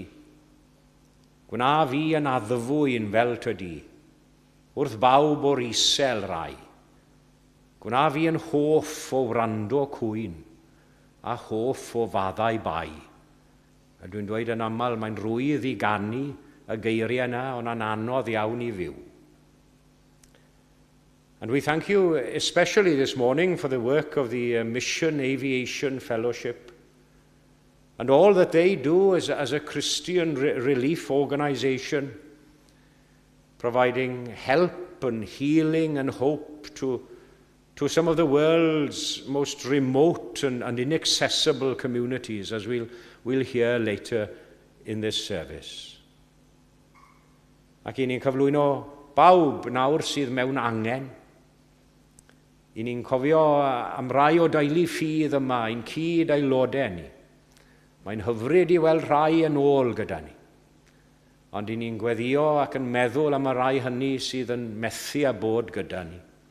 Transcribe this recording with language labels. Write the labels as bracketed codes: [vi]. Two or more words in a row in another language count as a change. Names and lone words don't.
[cy] Gwna fi yn addfwyn fel tydi, wrth bawb o'r isel rai. Gwna fi yn hoff o wrando cwyn, a hoff o faddau bai. A dwi'n dweud yn aml, mae'n rwydd i gannu y geiriau yna, ond yn anodd iawn i fyw. [en] And we thank you especially this morning for the work of the Mission Aviation Fellowship, and all that they do as a Christian relief organization, providing help and healing and hope to some of the world's most remote and inaccessible communities, as we'll hear later in this service. [cy] Ac i ni'n cyflwyno bawb nawr sydd mewn angen. I ni'n cofio am rai o daelu ffydd yma, i'n cyd aelodau ni. Mae'n hyfryd i weld rhai yn ôl gyda ni. Ond i ni'n gweddio ac yn meddwl am y rai hynny sydd yn methu a bod gyda ni.